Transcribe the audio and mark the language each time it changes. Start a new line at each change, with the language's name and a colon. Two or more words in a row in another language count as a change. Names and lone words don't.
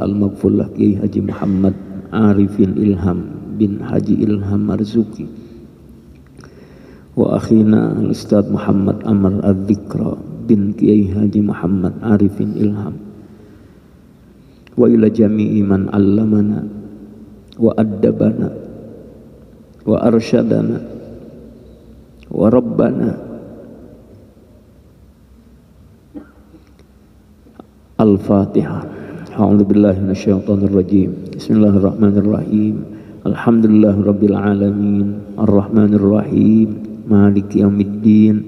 Arabic: المغفور له كياهي حاج محمد عارفين إلهام بن حاج إلهام مرزوقي وأخينا الأستاذ محمد عمرو الذكرى بن كياهي حاج محمد عارفين إلهام وإلى جميع من علمنا وأدبنا وأرشدنا وربانا. Al-Fatihah. أعوذ بالله من الشيطان الرجيم. بسم الله الرحمن الرحيم. الحمد لله رب العالمين. الرحمن الرحيم. مالك يوم الدين.